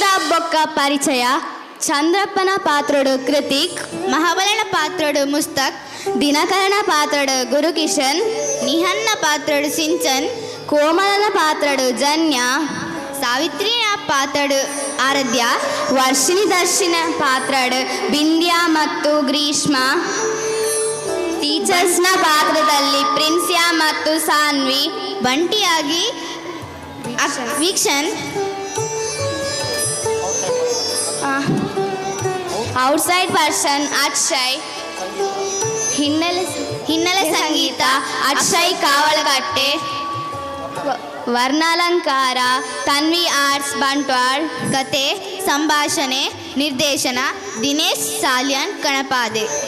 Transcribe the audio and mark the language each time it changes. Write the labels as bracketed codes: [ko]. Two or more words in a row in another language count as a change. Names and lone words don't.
[tcy] ಬೊಕ್ಕ ಪರಿಚಯ ಚಂದ್ರಪ್ಪನ ಪಾತ್ರಡು ಕೃತಿಕ್, ಮಹಾಬಲನ ಪಾತ್ರಡು ಮುಸ್ತಕ್, ದಿನಕರನ ಪಾತ್ರಡು ಗುರುಕಿಷನ್, ನಿಹನ್ನ ಪಾತ್ರಡು ಸಿಂಚನ್, ಕೋಮಲನ ಪಾತ್ರಡು ಜನ್ಯ, ಸಾವಿತ್ರಿ ಪಾತ್ರಡು ಆರಾಧ್ಯ, ವರ್ಷಿಣಿ ದರ್ಶನ ಪಾತ್ರಡು ಬಿಂದ್ಯಾ ಮತ್ತು ಗ್ರೀಷ್ಮ. [kn] ಟೀಚರ್ಸ್ನ ಪಾತ್ರದಲ್ಲಿ ಪ್ರಿನ್ಸ್ಯಾ ಮತ್ತು ಸಾನ್ವಿ, ಬಂಟಿಯಾಗಿ ವೀಕ್ಷಣ್, [en] outside person [kn] ಅಕ್ಷಯ್, ಹಿನ್ನೆಲೆ ಸಂಗೀತ ಅಕ್ಷಯ್ ಕಾವಲಗಟ್ಟೆ, ವರ್ಣಾಲಂಕಾರ ತನ್ವಿ ಆರ್ಟ್ಸ್ ಬಂಟ್ವಾಳ್, ಕತೆ ಸಂಭಾಷಣೆ ನಿರ್ದೇಶನ ದಿನೇಶ್ ಸಾಲ್ಯನ್ ಕಣಪಾದೆ.